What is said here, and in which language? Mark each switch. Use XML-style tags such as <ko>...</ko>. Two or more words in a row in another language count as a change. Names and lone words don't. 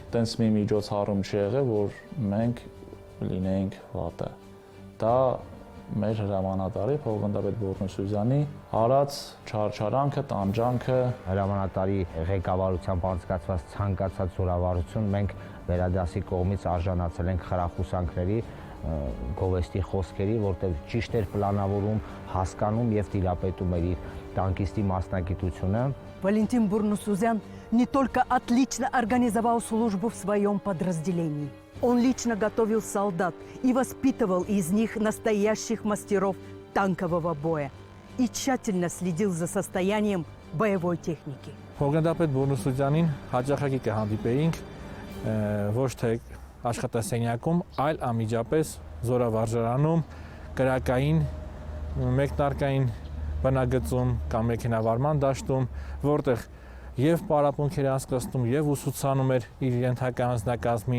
<hy>տենց մի միջոցառում չի եղել, որ մենք լինեինք վատը։ Դա մեր հրամանատարի փոխգնդապետ Բուրնուսուզյանի արած չարչարանքը, տանջանքը, հրամանատարի ղեկավարությամբ անցկացված ցանկացած զորավարություն մենք վերադասի կողմից արժանացել ենք խրախուսանքների, գովեստի խոսքերի, որտեղ ճիշտ էր պլանավորում, հասկանում եւ տիրապետում էր իր տանկիստի մասնագիտությունը։</hy> <ru>Валентин Бурнусузян не только отлично организовал службу в своем подразделении. Он лично готовил солдат и воспитывал из них настоящих мастеров танкового боя и тщательно следил за состоянием боевой техники.</ru> <hy>Փոխգնդապետ Բուրնուսուզյանին հաճախակի կհանդիպեինք ոչ թե աշխատասենյակում, այլ անմիջապես զորավարժարանում, կրակային, մեկնարկային բնագծում կամ մեքենավարման դաշտում, որտեղ եւ պարապմունքեր անցկացնում եւ ուսուցանում էր իր ենթակա անձնակազմին։</hy>